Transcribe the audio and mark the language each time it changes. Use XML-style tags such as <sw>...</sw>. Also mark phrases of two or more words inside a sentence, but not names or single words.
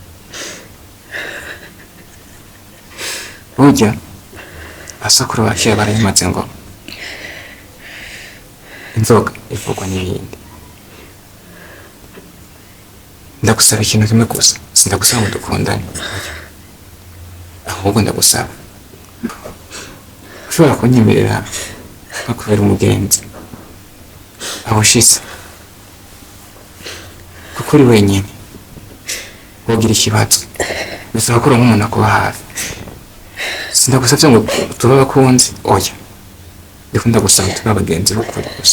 <rn>Burya asakuru bakira barayimaze ngo inzoga ivugwa n'ibindi. Ndagusaba ikintu kimwe gusa, sindagusaba ngo dukundane, ahubwo ndagusaba ushobora kunyemerera nkakubera umugenzi aho ushitse, kuko uri wenyine wogira ikibazo bisaba ko uronka umuntu akuba hafi. Sindagusavye ngo tube abakunzi, oya. Ndiko ndagusaba tube abagenzi b'ukuri gusa.</rn>